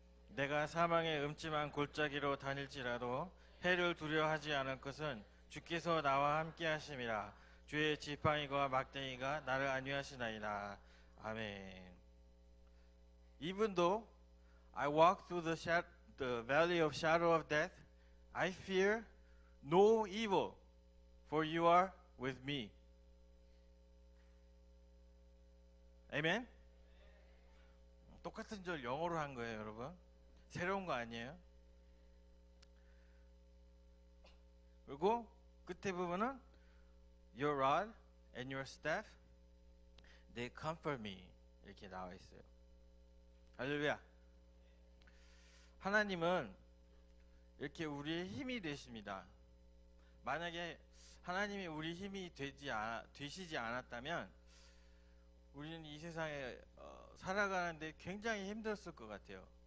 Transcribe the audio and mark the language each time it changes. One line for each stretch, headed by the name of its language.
Korean: 내가 사망의 음침한 골짜기로 다닐지라도 해를 두려워하지 않을 것은 주께서 나와 함께 하심이라. 주의 지팡이와 막대기가 나를 안위하시나이다. 아멘.
English: Even though I walk through the valley of shadow of death, I fear no evil, for you are with me.
Korean: 아멘. 똑같은 절 영어로 한 거예요, 여러분. 새로운 거 아니에요. 그리고 끝에 부분은
English: Your rod and your staff, they comfort me,
Korean: 이렇게 나와 있어요. 할렐루야. 하나님은 이렇게 우리의 힘이 되십니다. 만약에 하나님이 우리 힘이 되시지 않았다면 우리는 이 세상에 살아가는데 굉장히 힘들었을 것 같아요.